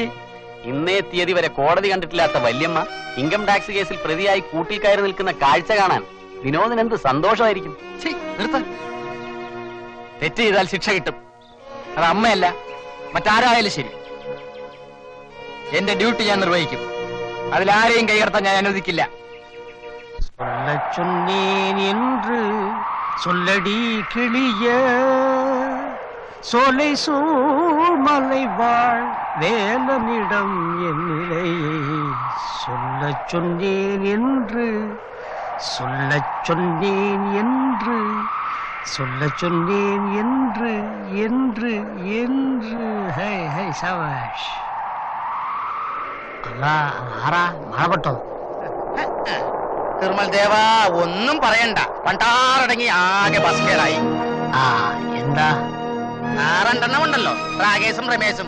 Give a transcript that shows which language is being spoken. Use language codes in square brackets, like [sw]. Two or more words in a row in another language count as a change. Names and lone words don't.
[ml] ഇന്നേ തീയതി വരെ കോടതി കണ്ടിട്ടില്ലാത്ത വല്യമ്മ ഇൻകം ടാക്സ് കേസിൽ പ്രതിയായി കൂട്ടിൽ കയറി നിൽക്കുന്ന കാഴ്ച കാണാൻ വിനോദിന് എന്ത് സന്തോഷമായിരിക്കും. തെറ്റ് ചെയ്താൽ ശിക്ഷ കിട്ടും. അത് അമ്മയല്ല മറ്റാരായാലും ശരി. എന്റെ ഡ്യൂട്ടി ഞാൻ നിർവഹിക്കും. അതിലാരെയും കൈകടത്താൻ ഞാൻ അനുവദിക്കില്ല. [ta] சொன்னேன் என்று சொல்லடி கிளிய சோலை சூழ்மலை வாழ் வேலனிடம் என் நிலையை சொல்லச் சொன்னேன் என்று சொல்லச் சொன்னேன் என்று சொல்லச் சொன்னேன் என்று என்று என்று [ml] ഹൈ ഹൈ സവാഷ് അല്ല ആറാ മഴപ്പെട്ടോ? തിരുമൽ ദേവ, ഒന്നും പറയണ്ട. പണ്ടാറടങ്ങി ആകെ ബസ്കേടായി. ആ എന്താ? 6 ഉണ്ടല്ലോ, രാകേശും രമേശും.